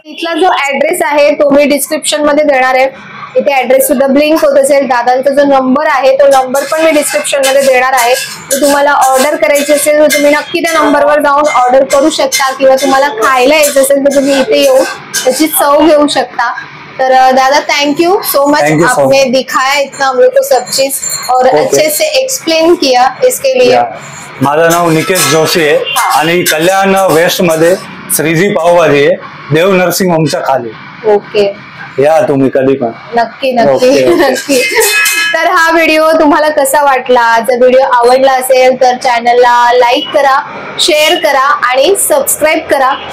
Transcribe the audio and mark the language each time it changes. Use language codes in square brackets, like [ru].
[mr] इथला जो ऍड्रेस आहे तो मी डिस्क्रिप्शन मध्ये देणार आहे, इथे ऍड्रेस सुद्धा ब्लिंक होत असेल. दादांचा जो नंबर आहे तो नंबर पण मी डिस्क्रिप्शन मध्ये देणार आहे. जर तुम्हाला ऑर्डर करायची असेल तर तुम्ही नक्की त्या नंबरवर जाऊन ऑर्डर करू शकता, किंवा तुम्हाला खायला यायचं असेल तर तुम्ही इथे येऊन त्याची चव घेऊ शकता. तर दादा [en] thank you so much, [hi] आपने दिखाया इतना हम लोग को सब चीज और अच्छे से एक्सप्लेन किया इसके लिए। [mr] माझं नाव निकेश जोशी आहे आणि कल्याण वेस्ट मध्ये श्रीजी पावभाजी आहे, देव नर्सिंग होमच्या खाली। ओके, या तुम्ही कधी पण। नक्की नक्की नक्की। तर हा व्हिडिओ तुम्हाला कसा वाटला? जर व्हिडिओ आवडला असेल तर चॅनलला लाईक करा, शेअर करा आणि सबस्क्राईब करा।